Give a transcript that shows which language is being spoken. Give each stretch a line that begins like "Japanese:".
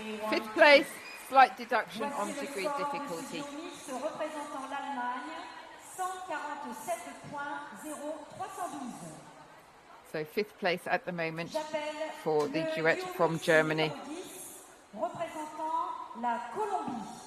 English: 5th place, slight deduction on degree difficulty.
French: Représentant l'Allemagne, 147.0312.
English: So 5th place at the moment for the duet from Germany.
French: Représentant la Colombie.